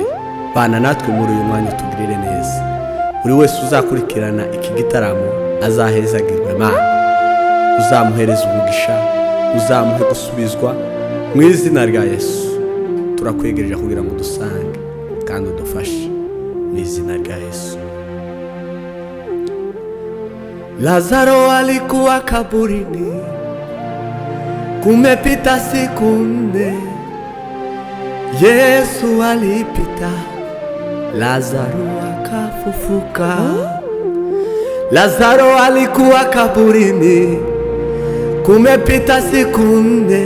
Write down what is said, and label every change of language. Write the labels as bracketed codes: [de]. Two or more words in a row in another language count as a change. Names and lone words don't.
[rw] Bana natwe muri uyu mwanya utugirire neza. Buri wese uzakurikirana iki gitaramo azahezagirwe Mana, uzamuhereza umugisha, uzamuhe gusubizwa mu izina rya Yesu. Turakwegereje kugira ngo dusange kandi udufashe mu izina rya Yesu. [sw] Lazaro alikuwa kaburini, kumepita siku 4. Yesu alipita, Lazaro akafufuka. Lazaro alikuwa kaburini, kumepita siku 4.